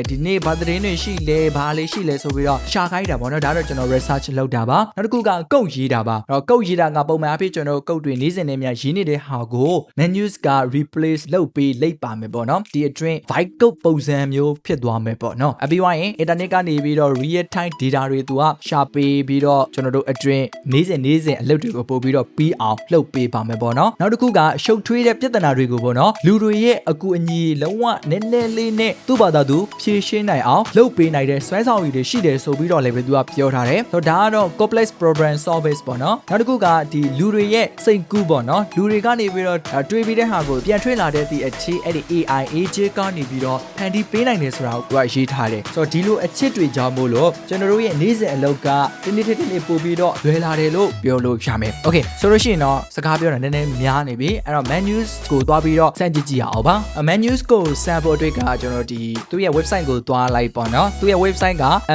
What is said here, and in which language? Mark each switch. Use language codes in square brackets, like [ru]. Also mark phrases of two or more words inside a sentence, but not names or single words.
[my] ဒီနေ့ဘာသတင်းတွေရှိလဲဘာလေးရှိလဲဆိုပြီးတော့ရှာခိုင်းတာပေါ့နော်ဒါတော့ကျွန်တော် research လုပ်တာပါနောက်တစ်ခုကကုတ်ရေးတာပါအဲ့တော့ကုတ်ရေးတာကပုံမှန်အဖြစ်ကျွန်တော်ကုတ်တွေနေ့စဉ်နဲ့များရေးနေတဲ့ဟာကို menus က replace လုပ်ပေးလိုက်ပါမယ်ပေါ့နော်ဒီအတွင်း [en] byte code [my] ပုံစံမျိုးဖြစ်သွားမယ် ပေါ့နော်အပြီးသွားရင် internet ကနေပြီးတော့ [en] real time data [my] တွေသူကရှာပေးပြီးတော့ကျွန်တော်တို့အတွင်းနေ့စဉ်အလုပ်တွေကိုပို့ပြီးတော့ပြီးအောင်လုပ်ပေးပါမယ်ပေါ့နော်နောက်တစ်ခုကရှုပ်ထွေးတဲ့ပြဿနာတွေကိုပေါ့နော်လူတွေရဲ့အကူအ ညီလုံးဝနည်းနည်းလေးနဲ့သူ့ဘာသာသူဖြေရှင်းနိုင်အောင်လုပ်ပေးနိုင်တဲ့စွမ်းဆောင်ရည်တွေရှိတယ်ဆိုပြီးတော့လည်းပဲသူကပြောထားတယ်ဆိုတော့ဒါကတော့ [en] complex problem solvers [my] ပေါ့နော်နောက်တစ်ခုကဒီလူတွေရဲ့စိတ်ကူးပေါ့နော်လူတွေကနေပြီးတော့တွေးပြီးတဲ့ဟာကိုပြန်ထွေးလာတဲ့ဒီအခြေအဲ့ဒီ [en] AI agent [my] ကနေပြီးတော့ဖန်တီးပေးနိုင်တယ်ဆိုတာကိုသူကရေးထားတယ်ဆိုတော့ဒီလိုအချက်တွေကြောင့်မို့လို့ကျွန်တော်တို့ရဲ့နေ့စဉ်အလုပ်ကဒီနေ့ပို့ပြီးတော့လွယ်လာတယ်လို့ပြောလို့ရမယ် Okay ဆိုလို့ရှိရင်တော့စကားပြောတာနည်းနည်းများနေပြီအဲ့တော့ menus ကိုသွားပြီးတော့စမ်းကြည့်ကြည့်အောင်ပါ menus ကိုစမ်းဖို့အတွက်ကကျွန်တော်ဒီသူ့ရဲ့ website ကိုသွားလိုက်ပေါ့နော်သူ့ရဲ့ website က